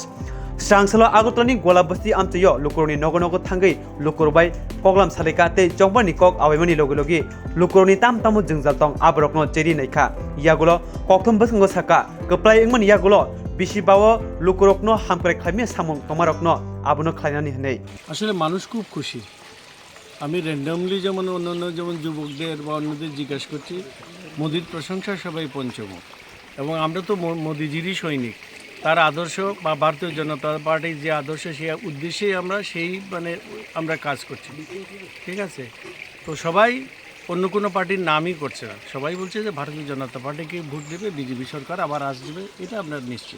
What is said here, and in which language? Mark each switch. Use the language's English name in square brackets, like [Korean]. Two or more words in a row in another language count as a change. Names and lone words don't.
[Kok Borok] Sangsala Agotoni Golabasti Amtayo, Lukuroni Nogo Thangwi, Lukurbai, Koglam Salekate, Chongmari Kok, Awaimung Logologi, Lukuroni Tamtamo Jungzaltong, Abrokno Cheri Naika, Yagulo, Kokum Basungo Saka, Kaplai Yagulo, Bishibawo, Lukurokno, Hamprek Khami, Samung, Tomarokno, Abono Klanani Hene. [Bangla] আসলে মানুষ খুব খুশি আমি র্যান্ডমলি যেমন অন্যান্য যেমন যুবকদের বা অন্যদের জিজ্ঞাসা করছি মোদির প্রশংসা সবাই পঞ্চমুখ এবং আমরা তো মোদিজিরই সৈনিক তার আদর্শ বা ভারতীয় জনতা পার্টির যে আদর্শ সেই উদ্দেশ্যেই আমরা আমরা কাজ করছি ঠিক আছে তো সবাই অন্য কোনো পার্টির নামই করছে না সবাই বলছে যে ভারতীয় জনতা পার্টিকে ভোট দেবে বিজেপি সরকার আবার আসবে এটা আমরা নিশ্চিত